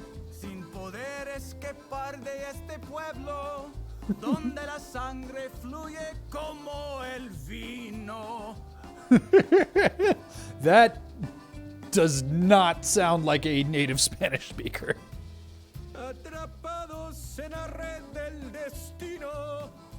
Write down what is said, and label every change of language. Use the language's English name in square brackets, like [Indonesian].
[Spanish] Sin poder escapar de este pueblo, donde la sangre fluye como el vino. [English] That does not sound like a native Spanish speaker. [Spanish] Atrapados en la red del destino.